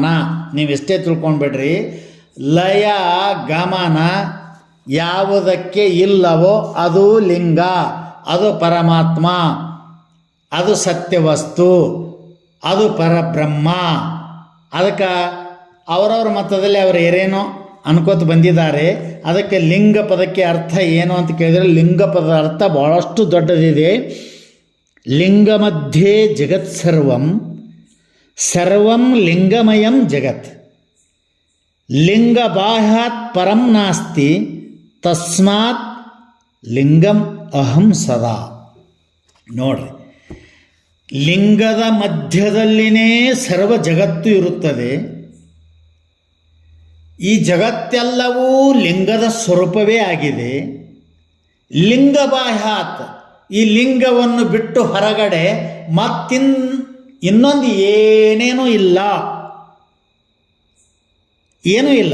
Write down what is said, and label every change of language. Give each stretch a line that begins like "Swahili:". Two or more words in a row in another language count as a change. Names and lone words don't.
Kannada: ನೀವು ಎಷ್ಟೇ ತಿಳ್ಕೊಂಡ್ಬಿಡ್ರಿ, ಲಯ ಗಮನ ಯಾವುದಕ್ಕೆ ಇಲ್ಲವೋ ಅದು ಲಿಂಗ, ಅದು ಪರಮಾತ್ಮ, ಅದು ಸತ್ಯವಸ್ತು, ಅದು ಪರಬ್ರಹ್ಮ. ಅದಕ್ಕೆ ಅವರವ್ರ ಮತದಲ್ಲಿ ಅವರು ಏನೇನೋ ಅನ್ಕೋತ ಬಂದಿದ್ದಾರೆ. ಅದಕ್ಕೆ ಲಿಂಗ ಪದಕ್ಕೆ ಅರ್ಥ ಏನು ಅಂತ ಕೇಳಿದರೆ, ಲಿಂಗ ಪದದ ಅರ್ಥ ಭಾಳಷ್ಟು ದೊಡ್ಡದಿದೆ.
Sanskrit: ಲಿಂಗ ಮಧ್ಯೆ ಜಗತ್ ಸರ್ವಂ, ಸರ್ವಂ ಲಿಂಗಮಯಂ ಜಗತ್, ಲಿಂಗ ಬಾಹ್ಯಾತ್ ಪರಂ ನಾಸ್ತಿ, ತಸ್ಮಾತ್ ಲಿಂಗಂ ಅಹಂ ಸದಾ.
Kannada: ನೋಡ್ರಿ, ಲಿಂಗದ ಮಧ್ಯದಲ್ಲಿನೇ ಸರ್ವ ಜಗತ್ತು ಇರುತ್ತದೆ. ಈ ಜಗತ್ತೆಲ್ಲವೂ ಲಿಂಗದ ಸ್ವರೂಪವೇ ಆಗಿದೆ.
Sanskrit: ಲಿಂಗ ಬಾಹ್ಯಾತ್,
Kannada: ಈ ಲಿಂಗವನ್ನು ಬಿಟ್ಟು ಹೊರಗಡೆ ಇನ್ನೊಂದು ಏನೇನೂ ಇಲ್ಲ, ಏನೂ ಇಲ್ಲ.